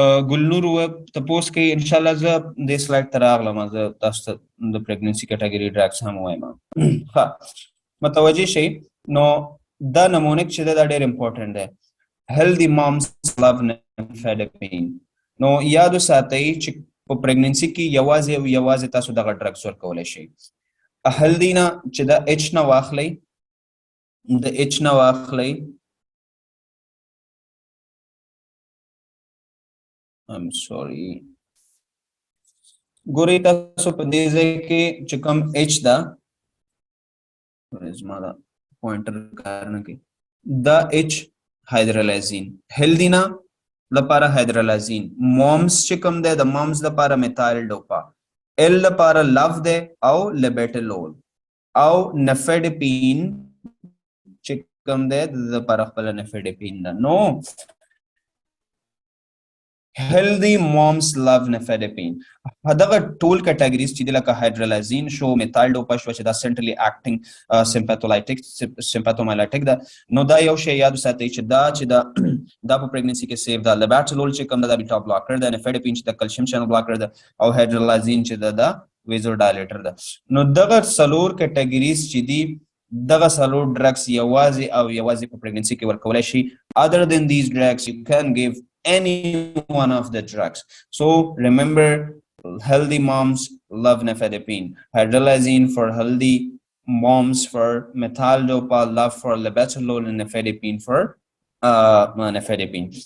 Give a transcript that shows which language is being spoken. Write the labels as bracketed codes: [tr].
[ps] ګلنور تپوس کوي انشاءالله زه دې سلایډ ته راغلم، زه تاسو ته د پریګننسي کټګوري ډرګس هم وایم. ښه متوجه شئ. نو دا نمونیک چې دا ډېر امپورټنټ دی. هیلدي مامز لو نیفیډپین. نو یاد وساتئ چې په پریګننسي کې یوازې تاسو دغه ډرګس ورکولی شئ. هیلدي نه چې د ایچ نه واخلئ، د ایچ نه واخلئ [en] I'm sorry. [ps] ګورئ تاسو په دې ځای کې چې کوم ایچ ده زما دا پوینټر کار نه کوي، دا ایچ هایدرالایزین هیلدي نه لپاره هایدرالایزین، مومز چې کوم دی د مومز لپاره میتایل ډوپا، ایل لپاره لو دی او لیبیټلول، او نفیډپین چې کوم دی د لپاره خپل نفیډپین ده. [en] نو healthy moms love nifedipine. [ps] دغه ټول کټګوریز چې لکه هایدرالایزین شو، میتایل ډوپا شو چې دا سنټرلی اکټینګ سمپاتولایټیک سمپاتومایلایټیک ده. نو دا یو شی یاد وساتئ چې دا په پریګننسي کې سیف ده. لیبیټلول چې کوم دا بیټا بلاکر ده، نفیډپین چې د کلشیم چینل بلاکر ده، او هایدرالایزین چې دا ویزو ډایلیټر ده. نو دغه څلور کټګوریز چې دي دغه څلور ډرګس یوازې په پریګننسي کې ورکولی شي. [en] other than these drugs you can give any one of the drugs. So remember, healthy moms love nifedipine, hydrolazine for healthy moms, for methyl dopa love for labetalol, and nifedipine for nifedipine.